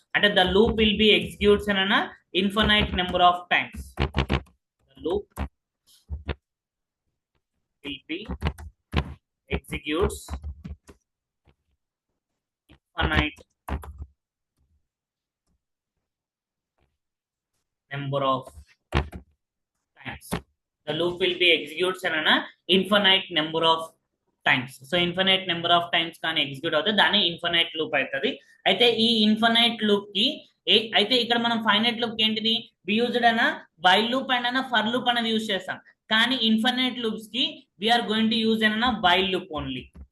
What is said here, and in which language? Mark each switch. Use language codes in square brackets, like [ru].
[en] అంటే the loop will be executes an infinite number of times. The loop will be executes infinite number of times. The loop will be executes an infinite number of times. [te] So infinite number of times కానీ execute అవుతుంది, దాన్ని infinite loop అవుతుంది. అయితే ఈ infinite loop కి అయితే ఇక్కడ మనం ఫైనైట్ లూప్ కి ఏంటిది యూజ్డ్ అన్న వైల్ లూప్ అండ్ అన్న ఫర్ లూప్ అనేది యూజ్ చేస్తాం. [en] కానీ infinite loops కి we are going to use an while loop only.